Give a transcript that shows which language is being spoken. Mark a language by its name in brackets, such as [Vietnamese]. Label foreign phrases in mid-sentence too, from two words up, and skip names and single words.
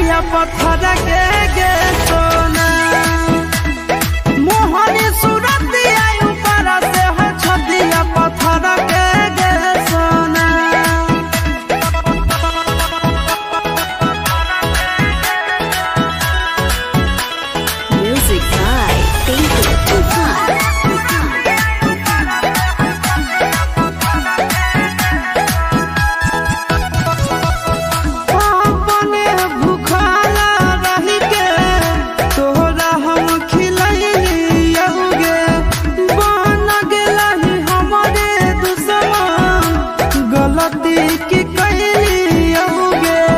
[Maithili] पत्थर के गे सोना मोहनी सूरत आई ऊपर से हो छतिया पत्थर के गे सोना [English] Music by Tinku Tufan. [Maithili] अपने भूखाला रही के तोहरा हम खिलैलियौगे बन गेलही हमरे दुश्मन गलती की कैलियौगे